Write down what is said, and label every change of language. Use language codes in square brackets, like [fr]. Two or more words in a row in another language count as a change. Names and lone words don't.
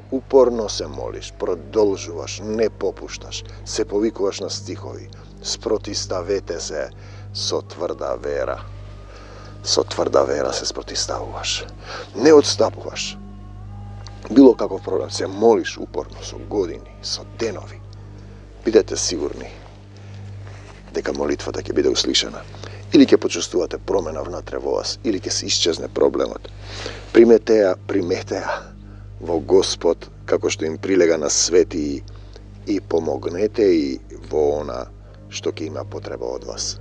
[mk] Uporno se moliš, продолжуваš, ne popuštaš, se povikuvaš na stihovi. Sprotistavete se so tvrda vera. So tvrda vera se sprotistavuvaš. Ne odstapuvaš. Bilo kakav problem, se moliš uporno, so godini, so denovi. Бидете sigurni дека молитвата ќе биде услишана. Или ќе почувствувате промена внатре во вас, или ќе се исчезне проблемот. Примете ја во Господ, како што им прилега на свети, и помогнете и во она што ќе има потреба од вас.